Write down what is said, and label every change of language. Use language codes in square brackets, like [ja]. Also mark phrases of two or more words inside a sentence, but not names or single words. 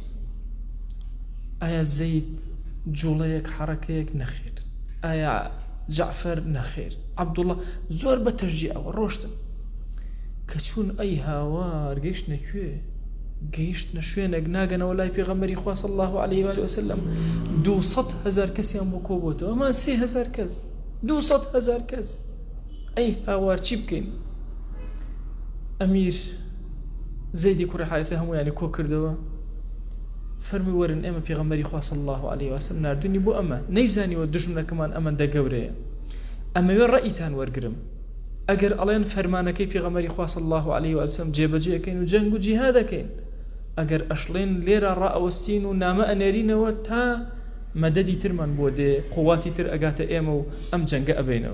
[ckb] ئایا زەید جوڵەیەک حەرەکەیەک نەخێر ئایا جعفەر نەخێر عەبدوڵڵا زۆر بە تەشجیعەوە ڕۆشتن کە چوون ئەی هاوار گەیشتنە کوێ گەیشتنە شوێنێک ناگەنەوە لای پێغەمبەری خوا [ar] صلی الله عليه وآله وسلم [ckb] 200,000 کەسیان بۆ کۆ بۆتەوە ئەمان 3,000 کەس 200,000 کەس ئەی هاوار چی بکەین. ئەمیر زەیدی کوڕی حارثە هەموویانی کۆ کردەوە فەرمی وەرن ئێمە پێغەمبەری خوا [ar] صلی الله عليه وسلم [ckb] نردوونی بۆ ئەمە نەیزانیوە دژمنەکەمان ئەمەندە گەورەیە ئەمەوێ ڕەئیتان وەرگرم ئەگەر ئەڵێن فەرمانەکەی پێغەمبەری خوا [ar] صلی الله عليه وسلم [ckb] جێبەجێەکەین و جەنگ و جیهادەکەین ئەگەر ئەشڵێن لێرە ڕائەوەستین و نامە ئەنێرینەوە تا مەدەدی ترمان بۆ دێ قوواتی تر ئەگاتە ئێمە و ئەم جەنگە ئەبینەوە.